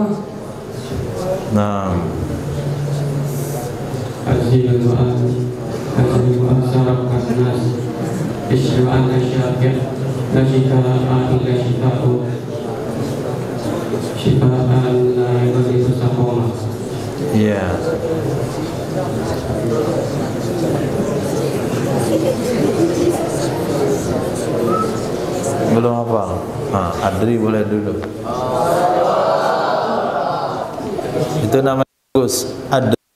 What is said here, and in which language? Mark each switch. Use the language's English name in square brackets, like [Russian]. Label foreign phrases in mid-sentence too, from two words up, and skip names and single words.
[Indonesian] Nah, [Arabic] أذهب البأس رب الناس اشفي وأنت الشافي لا شفاء إلا شفاء شفاء لا يغادر سقما. [Indonesian] iya. Belum hafal. Adri boleh dulu. Itu namanya bagus. Adri.